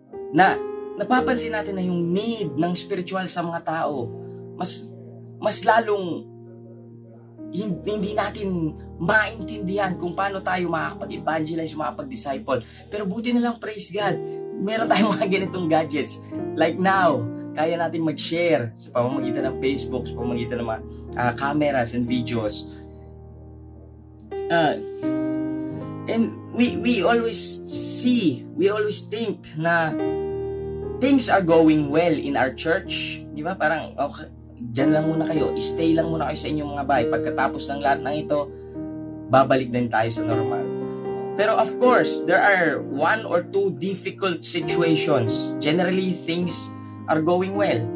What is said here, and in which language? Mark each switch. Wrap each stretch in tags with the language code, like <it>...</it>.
<tl>Na napapansin natin na yung need ng spiritual sa mga tao, mas lalong hindi natin maintindihan kung paano tayo makakapag-evangelize, makakapag-disciple. Pero buti na lang, praise God, meron tayong mga ganitong gadgets. Like now, kaya natin mag-share sa pamamagitan ng Facebook, sa pamamagitan ng mga cameras and videos.</tl> <en>And we always think na things are going well in our church.</en> <tl>Di ba? Parang, okay, dyan lang muna kayo. Stay lang muna kayo sa inyong mga bahay. Pagkatapos ng lahat ng ito, babalik din tayo sa normal.</tl> <en>Pero of course, there are 1 or 2 difficult situations. Generally, things are going well.</en>